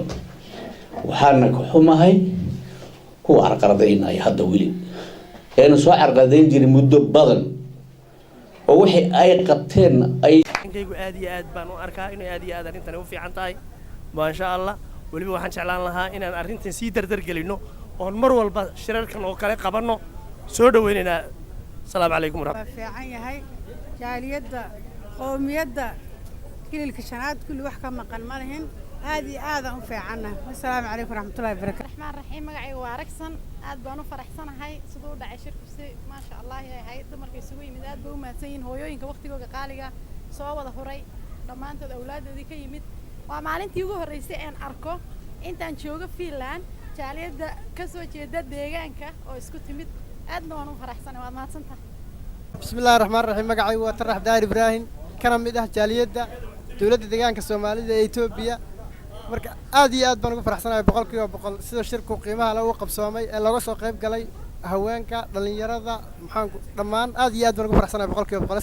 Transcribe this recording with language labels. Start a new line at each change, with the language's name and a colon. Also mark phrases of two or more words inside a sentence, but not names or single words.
Somali: waxaana ka xumahay kuwa carqaladaynaya hadda weli eena soo carqaladayn jiray muddo badan oo wixii ay qabteen ay inkaygu aad iyo aad baan u arkaa inay aad iyo aad arrintan u fiican tahay
Arabic: ما شاء الله.
Somali: weliba waxaan jeclaan lahaa inaan arrintan sii dardar gelino oon mar walba shirarkan oo kale qabanno. soo dhaweynaynaa.
Arabic: السلام عليكم ورحمة الله.
Somali: fiican yahay jaaliyadda qowmiyadda kililka shanaad kulli wax ka maqan ma lahin aad iyo aad aan u fiicanahay.
Arabic: السلام عليكم ورحمة الله وبركاته. الرحمن الرحيم
Somali: magacaygu waa Aragsan aad baan u faraxsanahay sidoo dhacay shirkisi
Arabic: ما شاء الله
Somali: yahay dumarkii isugu yimid aad bay u mahadsan yihiin hooyooyinka waqtigooda qaaliga soo wada huray dhamaantood awlaadoodii ka yimid. waa maalintii ugu horeysay aan arko intaan jooga Finland jaaliyadda ka soo jeeda deegaanka oo isku timid aad baan u faraxsanahay. waad mahadsantahay.
Arabic: بسم الله الرحمن الرحيم
Somali: magacaygu waa Tarax Daahir Ibrahim kana mid ah jaaliyadda dawladda deegaanka Soomaalida ee Itoobiya. marka aad iyo aad baan ugu faraxsanahay 100% sida shirku qiimaha lagu qabsoomay ee laga soo qayb galay haweenka dhalinyarada maxaan dhamaan aad iyo aad baan ugu faraxsanahay 100%.